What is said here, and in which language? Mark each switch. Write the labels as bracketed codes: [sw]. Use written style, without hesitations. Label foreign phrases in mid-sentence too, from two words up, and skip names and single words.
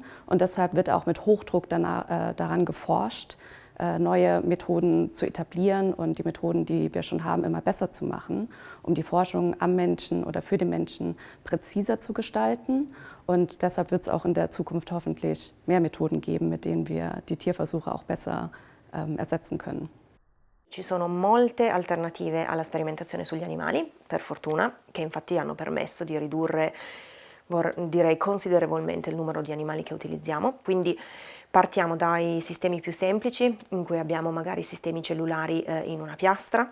[de] Und deshalb wird auch mit Hochdruck daran geforscht, neue Methoden zu etablieren und die Methoden, die wir schon haben, immer besser zu machen, um die Forschung am Menschen oder für den Menschen präziser zu gestalten. Und deshalb wird es auch in der Zukunft hoffentlich mehr Methoden geben, mit denen wir die Tierversuche auch besser ersetzen können. [it] Ci sono molte alternative alla sperimentazione sugli animali, per fortuna, che infatti hanno permesso di ridurre, direi considerevolmente, il numero di animali che utilizziamo. Quindi partiamo dai sistemi più semplici, in cui abbiamo magari sistemi cellulari in una piastra.